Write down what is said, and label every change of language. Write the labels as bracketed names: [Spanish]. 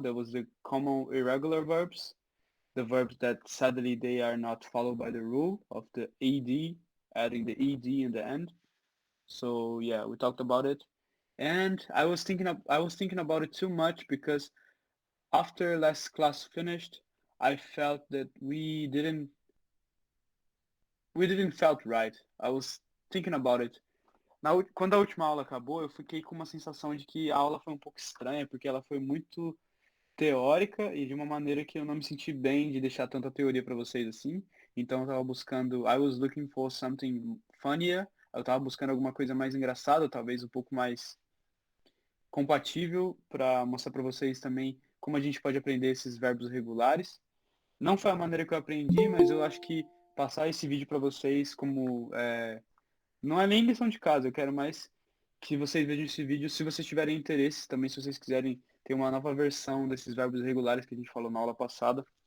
[English] That was the common irregular verbs. The verbs that sadly they are not followed by the rule of the ed, adding the ed in the end. So yeah, we talked about it, and I was thinking about it too much because after last class finished, I felt that we didn't felt right. I was thinking about it. [Portuguese] Quando a última aula acabou, eu fiquei com uma sensação de que a aula foi um pouco estranha, porque ela foi muito teórica e de uma maneira que eu não me senti bem de deixar tanta teoria para vocês assim. Então eu tava buscando, [English] I was looking for something funnier. [Portuguese] Eu tava buscando alguma coisa mais engraçada, talvez um pouco mais compatível para mostrar para vocês também como a gente pode aprender esses verbos regulares. Não foi a maneira que eu aprendi, mas eu acho que passar esse vídeo para vocês como não é nem lição de casa, eu quero mais que vocês vejam esse vídeo se vocês tiverem interesse, também se vocês quiserem ter uma nova versão desses verbos regulares que a gente falou na aula passada.